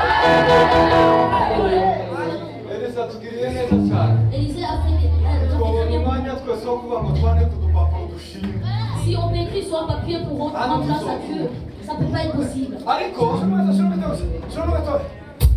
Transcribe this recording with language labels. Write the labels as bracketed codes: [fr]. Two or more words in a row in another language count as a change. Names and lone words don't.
[rw] Elisa tugiriye neza cyane. [fr] Élisée a fait très [rw] Twabona [fr] bien. [rw] umwanya twese wo kuvuga ngo twandike udupapuro dushimwe. [fr] Si on écrit sur un papier pour rendre grâce à Dieu, ça ne peut pas être possible. [rw] Ariko, shora gatoya.